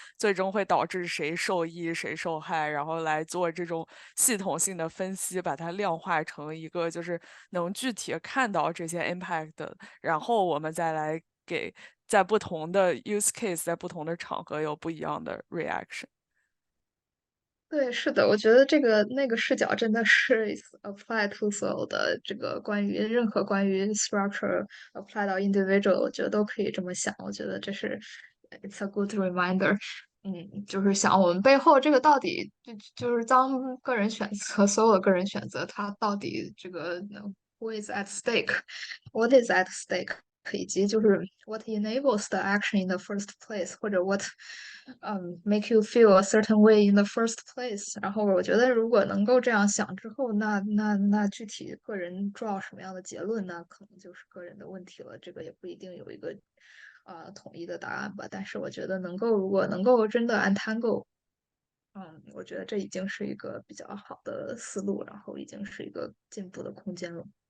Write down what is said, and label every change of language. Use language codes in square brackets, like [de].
[zh] 最终会导致谁受益谁受害，然后来做这种系统性的分析，把它量化成一个就是能具体看到这些 impact 的，然后我们再来给在不同的 use case，在不同的场合有不一样的 reaction。对，是的，我觉得那个视角真的是 apply to 所有的这个任何关于 structure apply 到 individual，我觉得都可以这么想。我觉得这是 [en] it's a good reminder。 [zh] 就是想我们背后这个到底就是当个人选择，所有的个人选择，它到底这个 [en] who is at stake，what is at stake， [zh] 以及就是 [en] what enables the action in the first place， [zh] 或者 [en] what make you feel a certain way in the first place。 [zh] 然后我觉得如果能够这样想之后，那具体个人draw什么样的结论，那可能就是个人的问题了。这个也不一定有一个统一的答案吧。但是我觉得如果能够真的 untangle，我觉得这已经是一个比较好的思路，然后已经是一个进步的空间了。